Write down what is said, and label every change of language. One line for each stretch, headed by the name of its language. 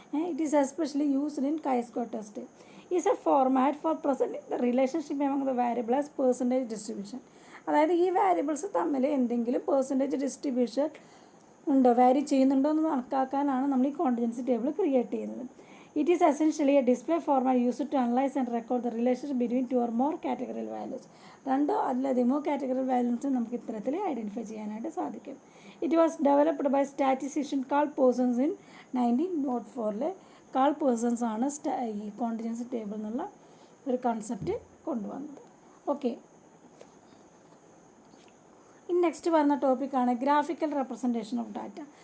English: It is especially used in കൈസ്കോ test. Is A format four present the relationship among the variable as percentage distribution.
Malayalam: അതായത് ഈ variables തമ്മിൽ എന്തെങ്കിലും percentage distribution ഉണ്ടോ, വാരി ചെയ്യുന്നുണ്ടോ എന്ന് കണക്കാക്കാനാണ് നമ്മൾ ഈ കോണ്ടിജൻസി ടേബിൾ ക്രിയേറ്റ് ചെയ്യുന്നത്.
English: It is essentially a display format used to analyze and record the relationship between two or more categorical values.
Malayalam: രണ്ടോ അതിലധികമോ കാറ്റഗറി വാല്യൂസ് നമുക്ക് ഇത്തരത്തിൽ ഐഡൻറ്റിഫൈ ചെയ്യാനായിട്ട് സാധിക്കും.
English: It was developed by statistician Karl Persons ഇൻ 1904.
Malayalam: Call persons ആണ് ഈ contingency table എന്നുള്ള ഒരു കൺസെപ്റ്റ് കൊണ്ടുവന്നത്. ഓക്കെ, ഇനി നെക്സ്റ്റ് പറയുന്ന ടോപ്പിക്കാണ് ഗ്രാഫിക്കൽ റെപ്രസെൻറ്റേഷൻ ഓഫ് ഡാറ്റ.